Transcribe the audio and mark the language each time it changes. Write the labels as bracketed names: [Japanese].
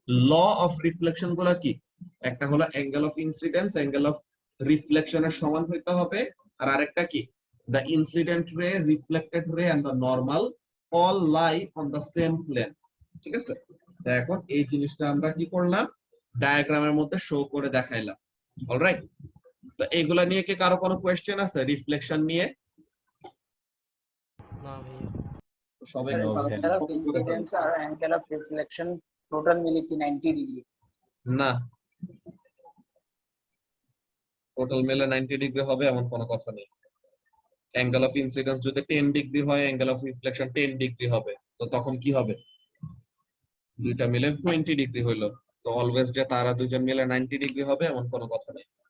[Bangla] Law of reflection গুলা কি, একটা হলো angle of incidence, angle of রিফ্লেকশনের সমান হইতে হবে, আর আরেকটা কি, [English] the incident ray, reflected ray and the normal all lie on the same plane। [Bangla] ঠিক আছে, তো এখন এই জিনিসটা আমরা কি করলাম, ডায়াগ্রামের মধ্যে শো করে দেখাইলাম। অলরাইট, তো এইগুলা নিয়ে কি কারো কোনো কোয়েশ্চেন আছে রিফ্লেকশন নিয়ে? না ভাইয়া। সবাই [English] No, [Bangla] তাড়াতাড়ি [English] Angle of [Bangla] copy করে ফেলো। [English] incidence or angle of reflection total [Bangla] মিলে কি 90 ডিগ্রি? না, টোটাল মিলে 90 ডিগ্রি হবে এমন কোনো কথা নেই। অ্যাঙ্গেল অফ ইনসিডেন্স যদি 10 ডিগ্রি হয়, অ্যাঙ্গেল অফ রিফ্লেকশন 10 ডিগ্রি হবে। তো তখন কি হবে? দুইটা মিলে 20 ডিগ্রি হইলো। তো অলওয়েজ যে তারা দুজন মিলে 90 ডিগ্রি হবে এমন কোনো কথা নেই।